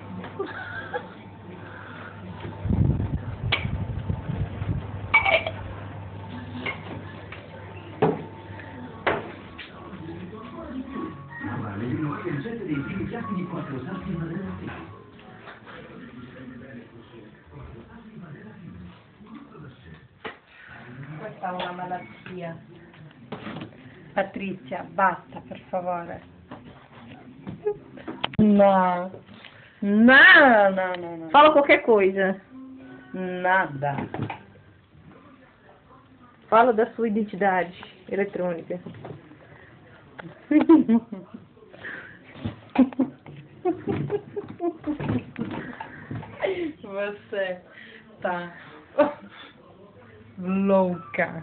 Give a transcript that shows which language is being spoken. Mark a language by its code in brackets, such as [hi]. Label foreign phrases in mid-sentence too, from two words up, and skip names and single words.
[it] Questa è una malattia. Patrizia, basta, per favore. No. No. [pt] Fala qualquer coisa. Nada. Fala da sua identidade eletrônica. Você tá louca.